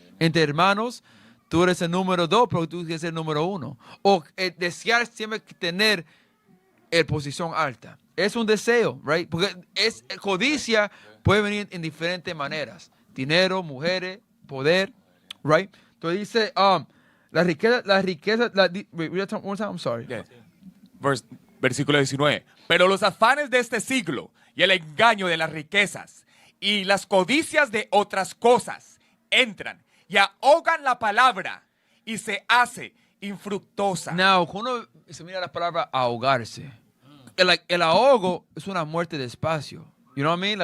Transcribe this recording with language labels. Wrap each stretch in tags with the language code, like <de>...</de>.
<es>Entre hermanos, tú eres el número 2, pero tú quieres ser el número 1. O desear siempre tener posición alta. Es un deseo, right? Porque codicia puede venir en diferentes maneras. Dinero, mujeres, poder, right? Entonces dice,</es> <en>Read that one time, I'm sorry.</en> <es>Yeah. Versículo 19. Pero los afanes de este siglo y el engaño de las riquezas y las codicias de otras cosas entran y ahogan la palabra y se hace infructuosa. Now, cuando se mira la palabra ahogarse, el ahogo es una muerte despacio.</es> <en>You know what I mean?</en>